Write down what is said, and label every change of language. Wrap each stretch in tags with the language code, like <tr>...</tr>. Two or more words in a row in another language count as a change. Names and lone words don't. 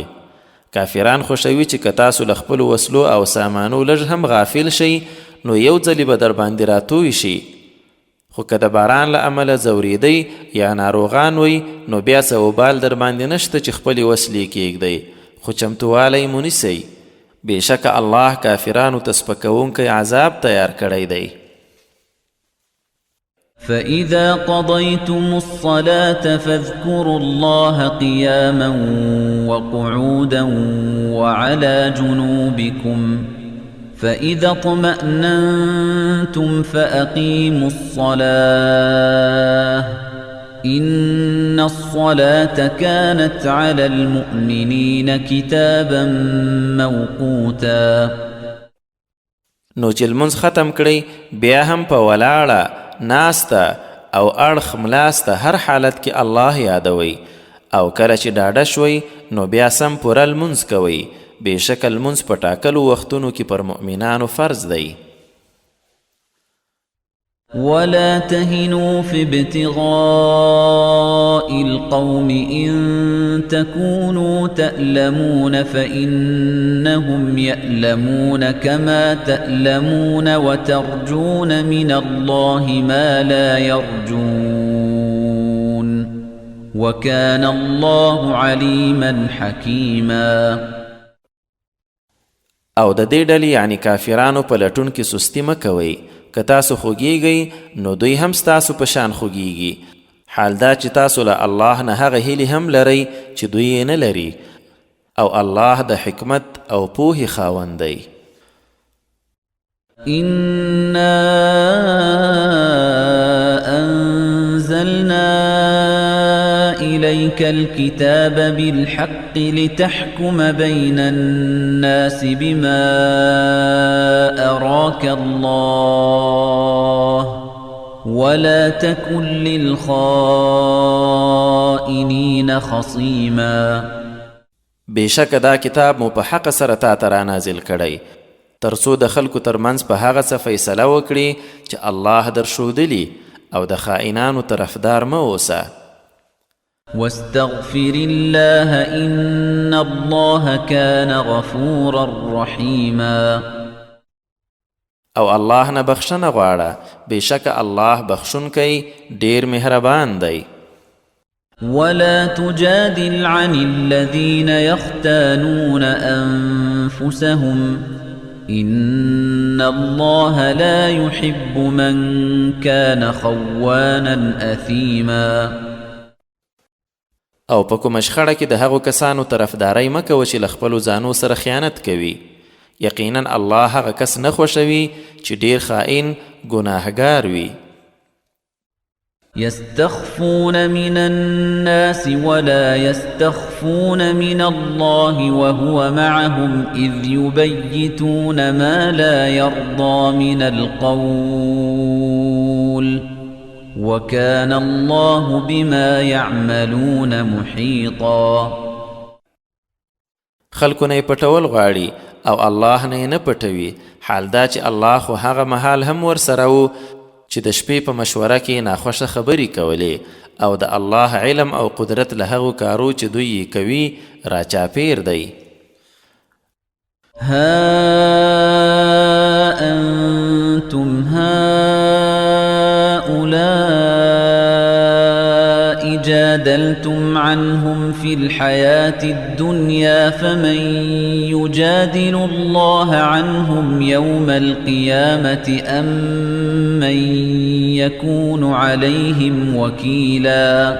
<ps>کافران خوښوي چې که تاسو له خپلو وسلو او سامانو لږ هم غافل شئ نو یو ځلې به در باندې راتوی شي، خو که د باران له امله ځورېدی یا ناروغان وی نو بیا څه وبال در باندې نشته چې خپلې وسلې کیږدئ، خو چمتوالی مو نیسئ. بېشکه الله کافرانو ته سپکوونکی عذاب تیار کړی دی.</ps> <ar>فإذا قضيتم الصلاة فاذكروا الله قياما وقعودا وعلى جنوبكم فإذا اطمأننتم فأقيموا الصلاة إن الصلاة كانت على المؤمنين كتابا موقوتا.</ar> <ps>نو چې لمونځ ختم کړئ بیا هم په ولاړه ناسته او اړخ ملاسته هر حالت کې الله یادوي، او کله چې ډاډه شوئ نو بیا سم پوره لمونځ کوئ. بېشکه لمونځ په ټاکلو وختونو کې پر مؤمنانو فرض دی.</ps> <ar>ولا تهنوا في ابتغاء القوم إن تكونوا تألمون فإنهم يألمون كما تألمون وترجون من الله ما لا يرجون وكان الله عليما حكيما.</ar> <ps>او د دې ډلې یعنی کافرانو په لټون کې سستی مه کوئ. که تاسو خوږیږئ نو دوی هم ستاسو په شان خوږیږي. حال دا چې تاسو له الله نه هغه هیلې هم لرئ چې دوی یې نه لري، او الله د حکمت او پوهې خاوند دی.</ps> <ar>إنا أنزلنا إليك الكتاب بالحق لتحكم بين الناس بما أراك الله ولا تكن للخائنين خصيما.</ar> <ps>بېشکه دا کتاب مو په حق سره تا ته رانازل کړی ترڅو د خلکو ترمنځ په هغه څه فیصله وکړي چې الله درښودلي، او د خائنانو طرفدار مه اوسه.</ps> <ar>واستغفر الله إن الله كان غفورا رحيما.</ar> <ps>او الله نه بخښنه غواړه، بېشکه الله بخښونکی ډیر مهربان دی.</ps> <ar>ولا تجادل عن الذين يختانون أنفسهم إن الله لا يحب من كان خوانا أثيما.</ar> <ps>او په کومه شخړه کې د هغو کسانو طرفداري مه کوه چې له خپلو ځانو سره خیانت کوي. یقینا الله هغه کس نه خوښوي چې ډیر خائن ګناهګار وي.</ps> <ar>يستخفون من الناس ولا يستخفون من الله وهو معهم إذ يبيتون ما لا يرضى من القول وكان الله بما يعملون محيطا.</ar> <ps>خلکو نه پټول غواړي او الله نه پټوي، حال دا چې الله خو هغه مهال هم ورسره و چې د شپې په مشوره کې ناخوښه خبرې کولې، او د الله علم او قدرت له هغو کارو چې دوی یې کوي راچاپیر دی.</ps> <ar>ها أنتم هؤلاء جادلتم عنهم في الحياة الدنيا فمن يجادل الله عنهم يوم القيامة أم من يكون عليهم وكيلا.</ar>